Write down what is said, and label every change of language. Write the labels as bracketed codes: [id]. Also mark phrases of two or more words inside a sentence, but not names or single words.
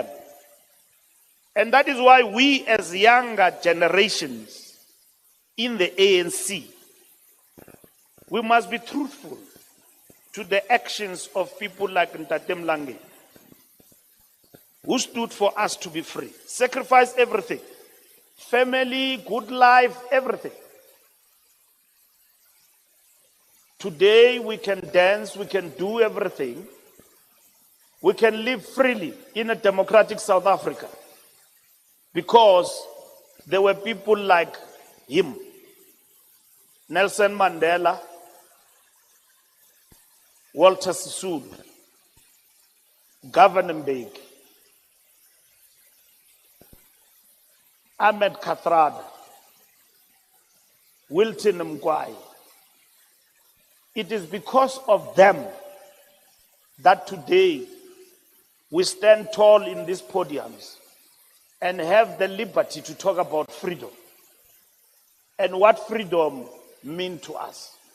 [en] And that is why we as younger generations in the ANC, we must be truthful to the actions of people like Ntate Mlangeni, who stood for us to be free, sacrificed everything, family, good life, everything. Today we can dance, we can do everything. We can live freely in a democratic South Africa. because there were people like him, Nelson Mandela, Walter Sisulu, Governor Mbeki, Ahmed Kathrada, Wilton Mkwai. It is because of them that today we stand tall in these podiums and have the liberty to talk about freedom and what freedom means to us.